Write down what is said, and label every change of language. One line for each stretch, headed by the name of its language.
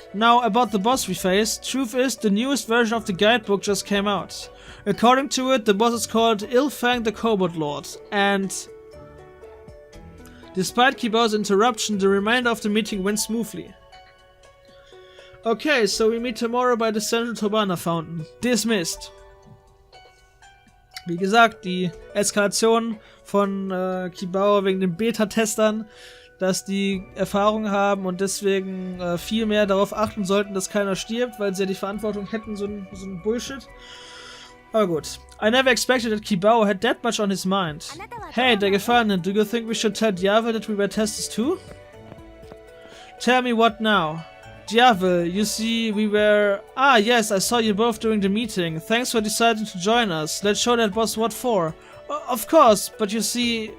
English: Now, about the boss we face. Truth is, the newest version of the guidebook just came out. According to it, the boss is called Ilfang the Kobold Lord. And despite Kibao's interruption, the remainder of the meeting went smoothly. Okay, so we meet tomorrow by the Central Turbana Fountain. Dismissed.
German: Wie gesagt, die Eskalation von Kibao wegen den Beta-Testern, dass die Erfahrung haben und deswegen viel mehr darauf achten sollten, dass keiner stirbt, weil sie ja die Verantwortung hätten, so ein Bullshit. Aber gut.
English: I never expected that Kibao had that much on his mind. Hey, der Gefallene, do you think we should tell Diavel that we were testers too? Tell me what now? Diavel, you see, we were... Ah, yes, I saw you both during the meeting. Thanks for deciding to join us. Let's show that boss what for. Of course, but you see...